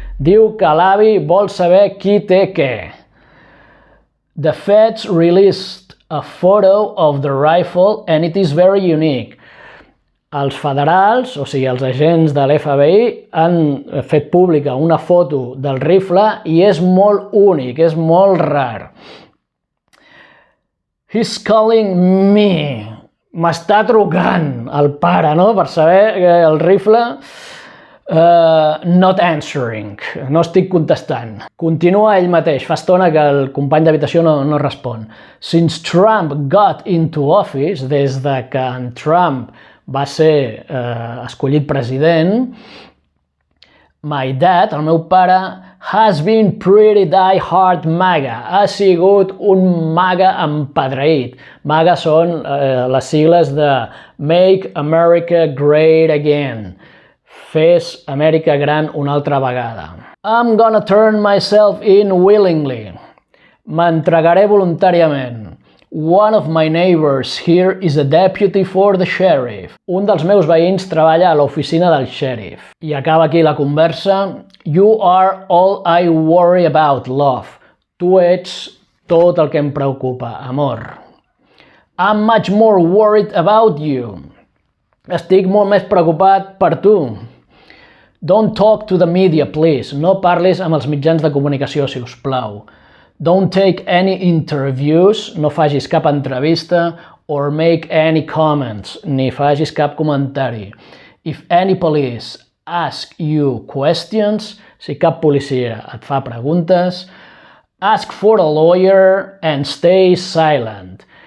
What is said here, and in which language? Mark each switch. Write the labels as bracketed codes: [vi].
[ca] Diu que l'avi vol saber qui té què. [en] The feds released a photo of the rifle and it is very unique. [ca] Els federals, o sigui, els agents de l'FBI, han fet pública una foto del rifle i és molt únic, és molt rar. [en] He's calling me. [ca] M'està trucant el pare, no?, per saber que el rifle... [en] not answering. [ca] No estic contestant. Continua ell mateix. Fa estona que el company d'habitació no respon. [en] Since Trump got into office, [ca] des de que en Trump va ser escollit president, [en] my dad, [ca] el meu pare, [en] has been pretty die-hard MAGA. [ca] Ha sigut un MAGA empedreït. MAGA són les sigles de Make America Great Again. Fes Amèrica gran una altra vegada. [en] I'm gonna turn myself in willingly. [ca] M'entregaré voluntàriament. [en] One of my neighbors here is a deputy for the sheriff. [ca] Un dels meus veïns treballa a l'oficina del xèrif. I acaba aquí la conversa. [en] You are all I worry about, love. [ca] Tu ets tot el que em preocupa, amor. [en] I'm much more worried about you. [ca] Estic molt més preocupat per tu. [en] Don't talk to the media, please. [ca] No parlis amb els mitjans de comunicació, si us plau. [en] Don't take any interviews, [ca] no facis cap entrevista, [en] or make any comments, [ca] ni facis cap comentari. [en] If any police ask you questions, [ca] si cap policia et fa preguntes, [en] ask for a lawyer and stay silent.